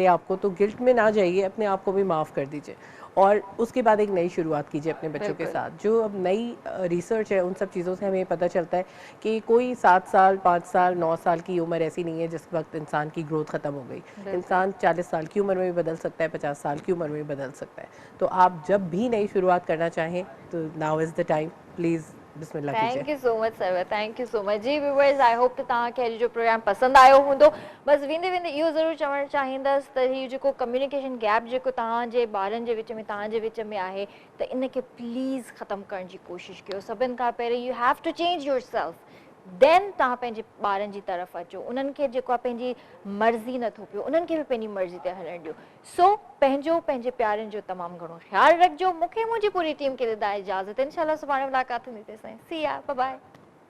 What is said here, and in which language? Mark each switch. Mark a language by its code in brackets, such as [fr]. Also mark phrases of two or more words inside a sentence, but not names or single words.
[ur] آپ کو تو گلٹ میں نہ جائیے اپنے آپ کو بھی معاف کر دیجیے اور اس کے بعد ایک نئی شروعات کیجیے اپنے بچوں کے ساتھ جو اب نئی ریسرچ ہے ان سب چیزوں سے ہمیں پتا چلتا ہے کہ کوئی 7 سال 5 سال 9 سال کی عمر ایسی نہیں ہے جس وقت انسان کی گروتھ ختم ہو گئی انسان 40 سال کی عمر میں بھی بدل سکتا ہے 50 سال کی عمر میں بھی بدل سکتا ہے تو آپ جب بھی نئی شروعات کرنا چاہیں تو [en] now is the time please [ur] بسم اللہ کیجیے [en] thank you so much sir thank you so much ji viewers I hope [sd] त तव्हांखे जो प्रोग्राम पसंद आयो हूंदो बस वेंदे वेंदे इहो ज़रूरु चवणु चाहींदसि त हीउ जेको [en] communication gap [sd] जेको तव्हांजे ॿारनि जे विच में तव्हांजे विच में आहे त इनखे प्लीज़ ख़तमु करण जी कोशिशि कयो सभिनि खां पहिरीं [en] you have to change yourself [sd] देन तव्हां पंहिंजे ॿारनि जी तरफ़ अचो उन्हनि खे जेको आहे पंहिंजी मर्ज़ी नथो पियो उन्हनि खे बि पंहिंजी मर्ज़ी ते हलणु ॾियो सो पंहिंजे प्यारनि जो तमामु घणो ख़्यालु रखिजो मूंखे मुंहिंजी पूरी टीम खे ॾींदा इजाज़त इंशाल्लाह सुभाणे मुलाक़ात थींदी तेसिताईं [en] see you bye bye